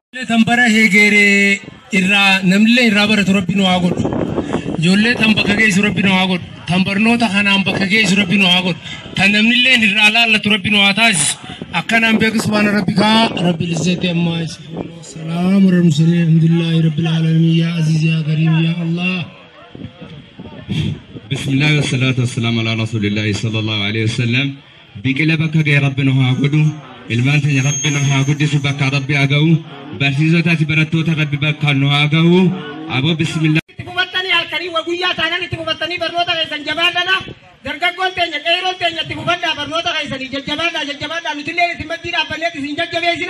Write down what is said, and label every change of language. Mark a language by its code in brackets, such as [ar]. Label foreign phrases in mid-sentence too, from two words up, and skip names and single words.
[om] Tambara heegeree irraa namni irraa baratu rabbiin waa godhu. Ijoollee tambaka geessu rabbiin waa godhu. Tambarnoota kanaan bakka geessu rabbiin waa godhu. Tan namni irraa laallatu rabbiin waa taasisu. Akkanaan beeku [ar] سبحان ربك رب العزة عما يصفون والسلام على المرسلين الحمد لله رب العالمين يا عزيز يا كريم يا الله. بسم الله والصلاة والسلام على رسول الله صلى الله عليه وسلم. [om] Biqila bakka ga'e rabbiin waa godhu. Ilmaan teenya rabbiin haa guddisu bakka rabbi haa ga'u. Barsiisotaati barattoota rabbi bakka nu haa ga'u. Aboo bismillah. Kubatanii halkanii waguyyaa taanaan itti kubatanii barnoota keessan jabaadhana. Dargaggoon teenya qeeroon teenya itti kubaddaa barnoota keessanii jajjabaadhaa nutillee isin maddii dhaabbanneet isin jajjabeessina.